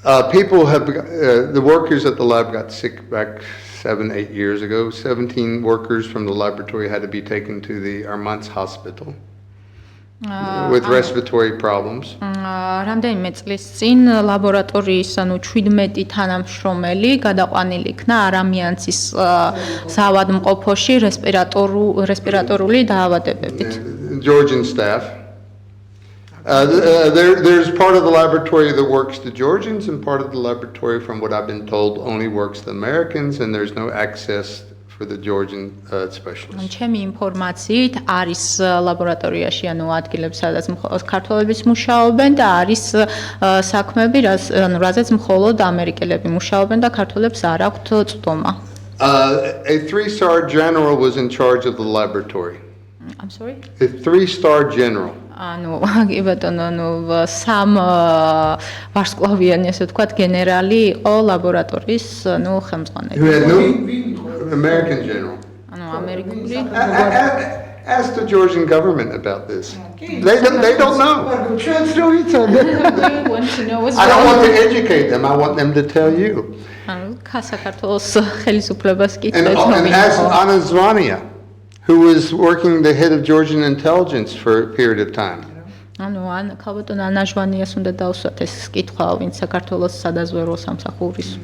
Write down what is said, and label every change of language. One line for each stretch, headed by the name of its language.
English: People have, the workers at the lab got sick back 7-8 years ago. 17 workers from the laboratory had to be taken to the Armand's hospital with respiratory problems.
Georgian: რამდენიმე წლის წინ ლაბორატორიის 17 თანამშრომელი გადაყვანილი იქნა არამიანცის საავადმყოფოში რესპირატორული დაავადებებით.
English: Georgian staff. There's part of the laboratory that works the Georgians, and part of the laboratory, from what I've been told, only works the Americans, and there's no access for the Georgian specialists.
Georgian: ჩემი ინფორმაციით არის ლაბორატორიაში, ანუ ადგილები, სადაც ქართველებიც მუშაობენ და არის საქმეები, რაზეც მხოლოდ ამერიკელები მუშაობენ და ქართველებს არ აქვთ წვდომა.
English: A 3-star general was in charge of the laboratory. I'm sorry? A 3-star general.
Georgian: ანუ კი ბატონო, ანუ სამ ვარსკვლავიანი, ასე ვთქვათ, გენერალი იყო ლაბორატორიის, ანუ ხელმძღვანელი.
English: Who had no American general.
Georgian: ანუ ამერიკული
English: Ask the Georgian government about this. They don't know.
Georgian: ჩვენც რო ვიცოდე.
English: I don't want to educate them. I want them to tell you.
Georgian: ანუ საქართველოს ხელისუფლებას კი
English: And ask Anna Zvania, who was working the head of Georgian intelligence for a period of time.
Georgian: ანუ ქალბატონ ანა ჟვანიას უნდა დავსვათ ეს კითხვა, ვინც საქართველოს სადაზვერვო სამსახურის